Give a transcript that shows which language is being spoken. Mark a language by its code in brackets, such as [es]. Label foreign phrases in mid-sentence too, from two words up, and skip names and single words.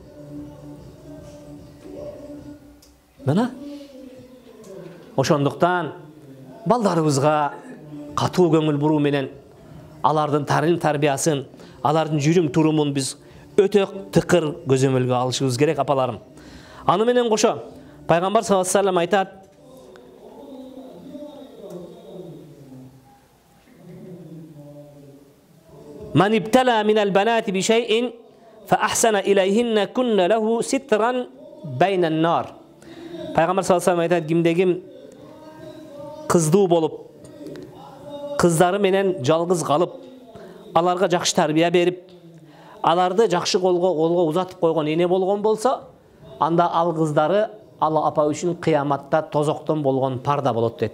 [ky] Мына ошондуктан балдарыбызга катуу көңүл буруу менен алардын тарбия тарбиясын, алардын жүрүм турумун биз өтө тыкыр көзөмөлгө алышыбыз керек, апаларым. Аны менен кошо пайгамбар [ar] صلى الله عليه وسلم айтат: "من ابتلي من البنات بشيء فأحسن إليهن كن له سترا من النار." [ky] Пайгамбар [ar] صلى الله عليه وسلم [ky] айтат: кимде ким кыздуу болуп, кыздары менен жалгыз калып, аларга жакшы тарбия берип, аларды жакшы колго узатып койгон эне болгон болсо, анда ал кыздары ал апа үчүн кыяматта тозоктон болгон парда болот дейт.